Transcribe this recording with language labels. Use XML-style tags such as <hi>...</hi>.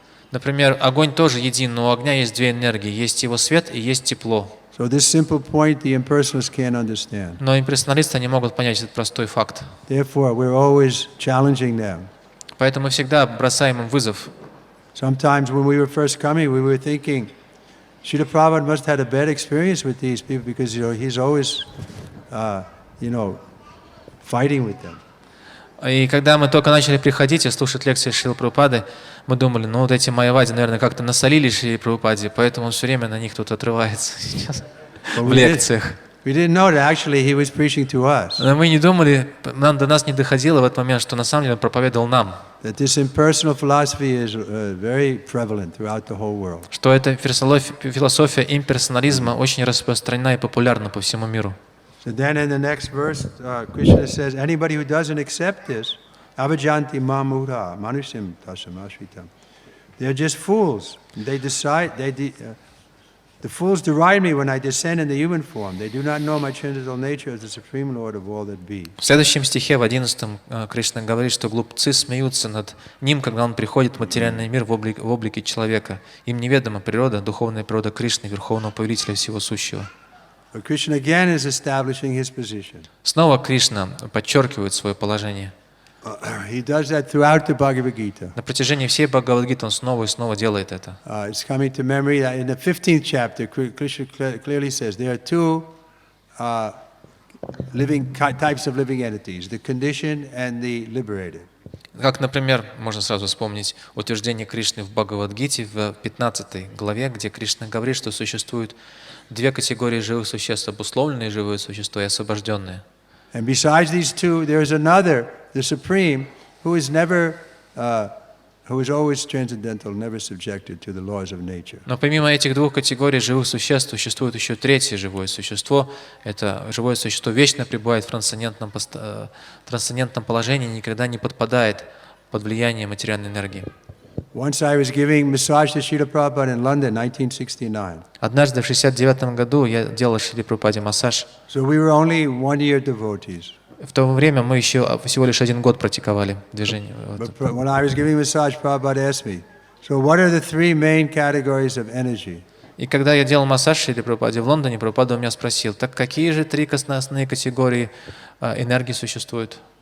<ru>Например, огонь тоже един, но у огня есть 2 энергии, есть его свет и есть тепло. Но имперсоналисты не могут понять этот простой факт. Поэтому мы всегда бросаем им вызов.</ru> <en>Sometimes when we were first coming, we were thinking, Srila Prabhupada must have had a bad experience with these people because he's always, fighting with them.</en> <ru>И когда мы только начали приходить и слушать лекции Шрилы Прабхупады, мы думали, ну вот эти майявади, наверное, как-то насолили Шриле Прабхупаде, поэтому он все время на них тут отрывается сейчас в лекциях.</ru> <en>We didn't know that actually he was preaching to us.</en> <ru>Но мы не думали, до нас не доходило в этот момент, что на самом деле он проповедовал нам.</ru> <en>That this impersonal philosophy is very prevalent throughout the whole world.</en> <ru>Что эта философия имперсонализма очень распространена и популярна по всему миру.</ru> <en>So then in the next verse, Krishna says, anybody who doesn't accept this</en> <sa>Avajanti mamudha manusim tasamashvitam.</sa> <en>They're just fools. They decide, the fools deride me when I descend in the human form. They do not know my transcendental nature as the supreme Lord of all that be.</en> <ru>В следующем стихе, в 11-м, Кришна говорит, что глупцы смеются над ним, когда он приходит в материальный мир в облике человека. Им неведома природа, духовная природа Кришны, Верховного Повелителя всего сущего.</ru> <en>But Krishna again is establishing his position.</en> <ru>Снова Кришна подчеркивает свое положение.</ru> <en>He does that throughout the Bhagavad Gita.</en> <ru>На протяжении всей Бхагавад-гиты он снова и снова делает это.</ru> <en>It's coming to memory that in the 15th chapter, Krishna clearly says there are two types of living entities, the conditioned and the liberated.</en> <ru>Как, например, можно сразу вспомнить утверждение Кришны в Бхагавад-гите в 15 главе, где Кришна говорит, что существуют две категории живых существ: обусловленные живые существа и освобожденные.</ru> <en>And besides these two, there is another, the Supreme, who is always transcendental, never subjected to the laws of nature.</en> <ru>Но помимо этих двух категорий живых существ существует еще третье живое существо. Это живое существо вечно пребывает в трансцендентном положении, никогда не подпадает под влияние материальной энергии.</ru> <en>Once I was giving massage to Шрила Прабхупада in London, 1969.</en> <ru>Однажды в 1969 году я делал Шриле Прабхупаде массаж.</ru> <en>So we were only 1 year devotees.</en> <ru>В то время мы еще всего лишь 1 год практиковали движение.</ru> <en>But when I was giving massage, Prabhupada asked me, so what are the three main categories of energy?</en> <ru>И когда я делал массаж Шриле Прабхупаде в Лондоне, Прабхупада у меня спросил: так какие же три основные категории энергии существуют?</ru>